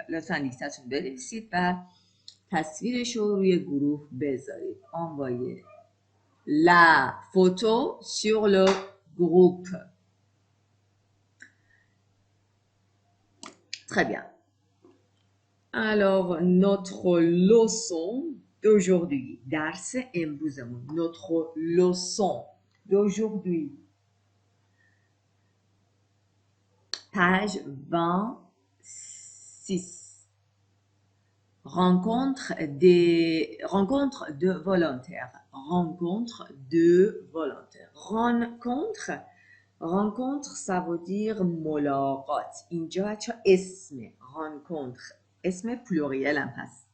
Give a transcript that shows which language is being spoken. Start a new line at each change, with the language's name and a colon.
Persian: لطفاً دیکتاتون بنویسید و تصویرش رو روی گروه بذارید.
French: Envoyez la photo sur le groupe. Très bien. Alors, notre leçon d'aujourd'hui,
Persian: درس امروزمون,
French: notre leçon d'aujourd'hui, page 26. Rencontre de volontaires. Rencontre, ça veut dire ملاقات.
Persian: اینجا بچه اسم rencontre. اسم pluriel هم هست.